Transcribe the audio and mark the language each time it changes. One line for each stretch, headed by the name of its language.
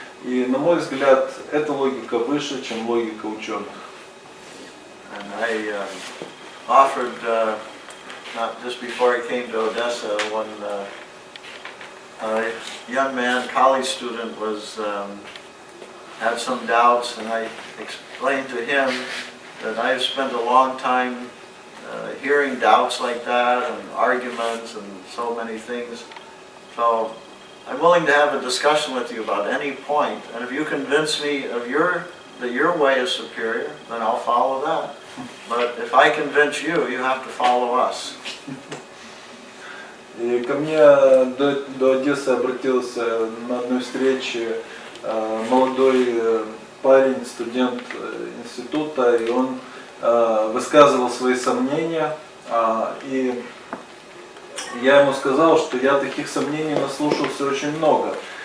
Russian: И, на мой взгляд, эта логика выше, чем логика ученых.
English: And I offered, not just before I came to Odessa, when a young man, college student, had some doubts, and I explained to him that I've spent a long time hearing doubts like that, and arguments, and so many things. So I'm willing to have a discussion with you about any point, and if you convince me of that your way is superior, then I'll follow that. But if I convince you, you have to follow us.
Russian: И ко мне до Одессы обратился на одной встрече молодой парень, студент института, и он высказывал свои сомнения, и я ему сказал, что я таких сомнений наслушался очень много.